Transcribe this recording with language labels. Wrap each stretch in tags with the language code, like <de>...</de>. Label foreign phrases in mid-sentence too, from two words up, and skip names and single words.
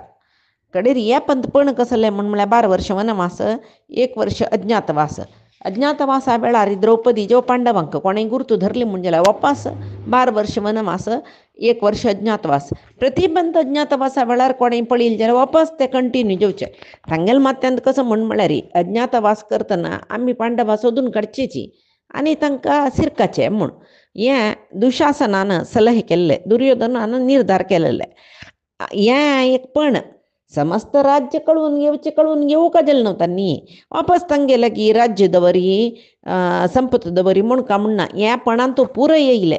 <kok>कडेर हे पंथ पण कसले म्हळ्यार 12 वर्ष वनवास 1 वर्ष अज्ञातवासा वेळार द्रौपदी जेव पांडवांक कोणें गुर्तू धरली म्हणजे वापस 12 वर्ष वनवास 1 वर्ष अज्ञातवास. प्रतिबंध अज्ञातवासा वेळार कोणें पळयलें जाल्यार वापस ते कंटिन्यू जेवचे. तांगेल मात्यांत कसं म्हळ्यार अज्ञातवास करतना आमी पांडवां सोदून काडचेची आनी तांकां सिरकाचे म्हूण हें दुशासनान सलहे केल्ले, दुर्योधनान निर्धार केलेले. हें एक पण समस्त राज्य कळून येवूंक जालें न्हू तांणी वापस तांगेलें की राज्य दवरी संपत दवरी म्हूण का म्हणना हें पणान तो पुरय येयलें.</kok>